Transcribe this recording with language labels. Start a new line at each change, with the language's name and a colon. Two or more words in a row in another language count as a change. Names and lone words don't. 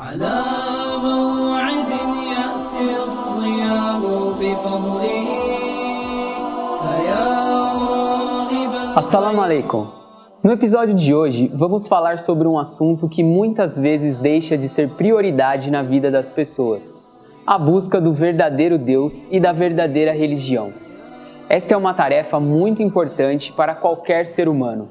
Arabic: على موعد يأتي الصيام بفضله فيا راغبا. السلام عليكم.
Portuguese: No episódio de hoje, vamos falar sobre um assunto que muitas vezes deixa de ser prioridade na vida das pessoas: a busca do verdadeiro Deus e da verdadeira religião. Esta é uma tarefa muito importante para qualquer ser humano.